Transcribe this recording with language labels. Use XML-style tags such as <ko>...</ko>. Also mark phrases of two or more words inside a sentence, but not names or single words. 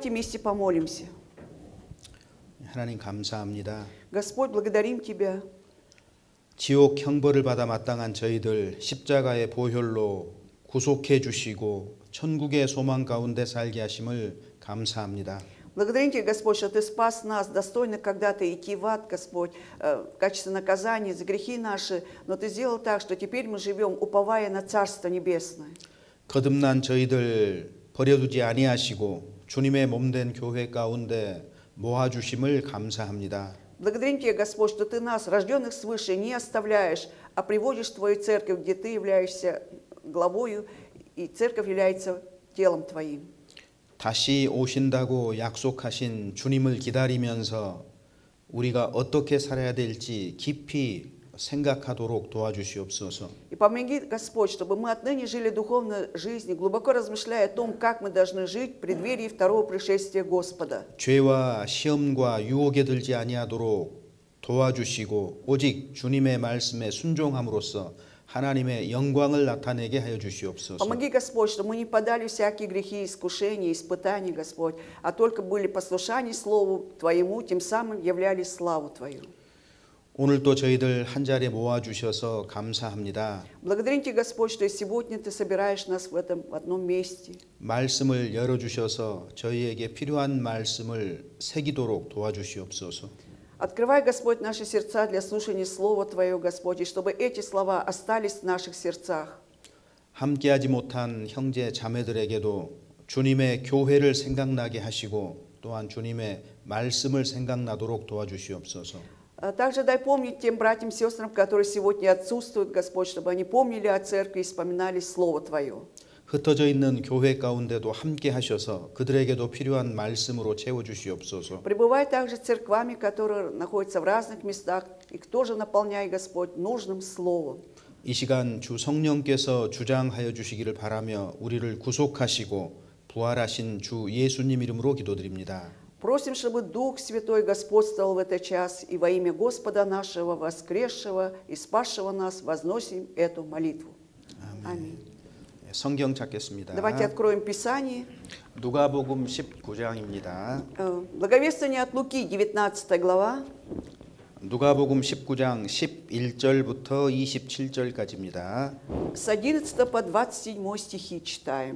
<ru>Давайте вместе помолимся.</ru> <ko>하나님 감사합니다.</ko> <ru>Господь, благодарим Тебя.</ru> <ko>지옥 형벌을 받아 마땅한 저희들 십자가의 보혈로 구속해 주시고 천국의 소망 가운데 살게 하심을 감사합니다.</ko> <ru>Благодарим Тебя, Господь, что Ты спас нас, достойно когда-то идти в ад, Господь, в качестве наказания за грехи наши, но Ты сделал так, что теперь мы живем, уповая на Царство Небесное.</ru> <ko>거듭난 저희들 버려두지 아니하시고 주님의 몸된 교회 가운데 모아 주심을 감사합니다.</ko> <ru>Благодарим Тебя, Господь, что Ты нас, рожденных свыше, не оставляешь, а приводишь в Твою церковь, где Ты являешься главою, и церковь является телом Твоим.</ru> <ko>다시 오신다고 약속하신 주님을 기다리면서 우리가 어떻게 살아야 될지 깊이 생각하도록 도와주시옵소서.</ko> <ru>И помоги, Господь, чтобы мы отныне жили духовной жизнью, глубоко размышляя о том, как мы должны жить в преддверии второго пришествия Господа.</ru> <ko>죄와 시험과 유혹에 들지 아니하도록 도와주시고 오직 주님의 말씀에 순종함으로써 하나님의 영광을 나타내게 하여 주시옵소서.</ko> <ru>Помоги, Господь, чтобы мы не подали всякие грехи, искушения, испытания, Господь, а только были послушаны Слову Твоему, тем самым являли славу Твою.</ru> <ko>오늘도 저희들 한자리에 모아 주셔서 감사합니다.</ko> <ru>Благодарим Тебя, Господь, что и сегодня Ты собираешь нас в одном месте.</ru> <ko>말씀을 열어 주셔서 저희에게 필요한 말씀을 새기도록 도와주시옵소서.</ko> <ru>Открывай, Господь, наши сердца для слушания Слова Твоего, Господь, и чтобы эти слова остались в наших сердцах.</ru> <ko>함께하지 못한 형제 자매들에게도 주님의 교회를 생각나게 하시고 또한 주님의 말씀을 생각나도록 도와주시옵소서.</ko> <ru>Также дай помнить тем братьям и сестрам, которые сегодня отсутствуют, Господь, чтобы они помнили о церкви и вспоминали Слово Твое.</ru> <ko>흩어져 있는 교회 가운데도 함께 하셔서 그들에게도 필요한 말씀으로 채워 주시옵소서.</ko> <ru>Пребывай также церквами, которые находятся в разных местах, их тоже наполняй, Господь, нужным Словом.</ru> <ko>이 시간 주 성령께서 주장하여 주시기를 바라며 우리를 구속하시고 부활하신 주 예수님 이름으로 기도드립니다.</ko> <ru>Просим, чтобы Дух Святой господствовал в этот час, и во имя Господа нашего, воскресшего и спасшего нас, возносим эту молитву. Аминь.</ru> <ko>성경 찾겠습니다.</ko> <ru>Давайте откроем Писание.</ru> <ko>누가복음 19장입니다.</ko> <ru>Благовествование от Луки, 19 глава.</ru> <ko>누가복음 19장 11절부터 27절까지입니다.</ko> <ru>С 11 по 27 стихи читаем.</ru>